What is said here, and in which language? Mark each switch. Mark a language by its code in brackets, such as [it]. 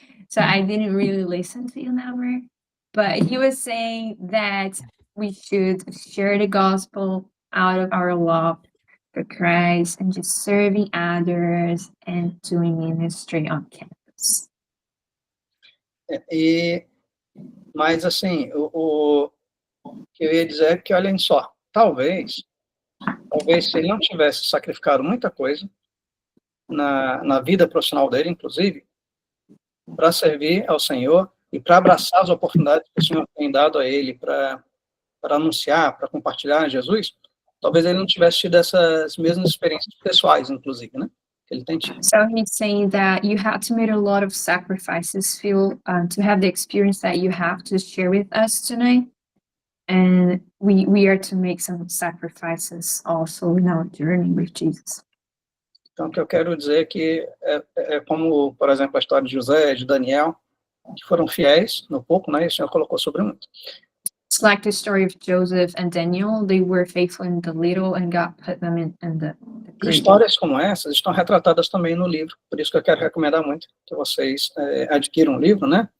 [en] So I didn't really listen to you, Nelmer. But he was saying that we should share the gospel out of our love for Christ and just serving others and doing ministry on campus. [pt] Mas, assim, o que eu ia dizer é que, olhem só, talvez se ele não tivesse sacrificado muita coisa na vida profissional dele, inclusive, para servir ao Senhor e para abraçar as oportunidades que o Senhor tem dado a ele para anunciar, para compartilhar Jesus, talvez ele não tivesse tido essas mesmas experiências pessoais, inclusive, né? Que ele tem tido. [en] So he's saying that you had to make a lot of sacrifices, Phil, to have the experience that you have to share with us tonight. And we are to make some sacrifices also in our journey with Jesus. [pt] Então, o que eu quero dizer é que é como, por exemplo, a história de José, de Daniel, que foram fiéis no pouco, né? E o Senhor colocou sobre muito. [en] It's like the story of Joseph and Daniel. They were faithful in the little and God put them in the great. [pt] Histórias como essas estão retratadas também no livro, por isso que eu quero recomendar muito que vocês adquiram um livro, né?